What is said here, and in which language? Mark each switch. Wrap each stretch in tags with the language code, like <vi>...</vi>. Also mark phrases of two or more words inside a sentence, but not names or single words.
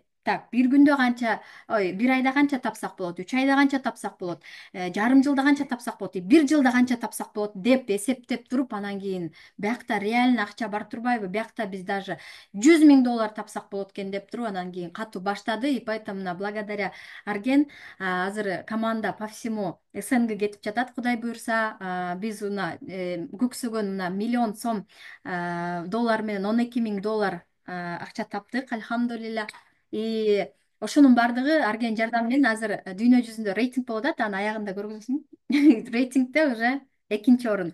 <ky>Так, бир күндө канча, ой, бир айда канча тапсак болот, 3 айда канча тапсак болот, жарым жылда канча тапсак болот, бир жылда канча тапсак болот деп эсептеп туруп, анан кийин биякта реально акча бар турбайбы, биякта биз даже $100 000 тапсак болот экен деп туруп, анан кийин катуу баштады.</ky> <ru>И поэтому</ru> <ky>мына благодаря Арген азыр команда</ky> <ru>по всему СНГ</ru> <ky>кетип жатат, кудай буюрса. Биз мына көксөгөн мына $1 000 000 доллар менен $12 000 акча таптык, альхамдулилля. И ошонун баардыгы Арген жардамы менен. Азыр дүйнө жүзүндө рейтинг болуп атат, анын аягында көргүзөсүң. Рейтингде уже экинчи орун.</ky>